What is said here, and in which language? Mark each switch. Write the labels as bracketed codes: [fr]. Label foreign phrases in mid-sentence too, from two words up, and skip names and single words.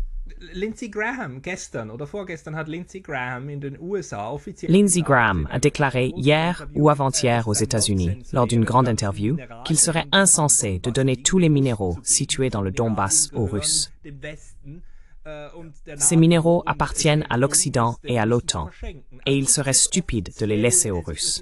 [de] Lindsey Graham, gestern oder vorgestern hat Lindsey Graham in den USA offiziell [fr] Lindsey Graham a déclaré hier ou avant-hier aux États-Unis, lors d'une grande interview, qu'il serait insensé de donner tous les minéraux situés dans le Donbass aux Russes. Ces minéraux appartiennent à l'Occident et à l'OTAN, et il serait stupide de les laisser aux Russes.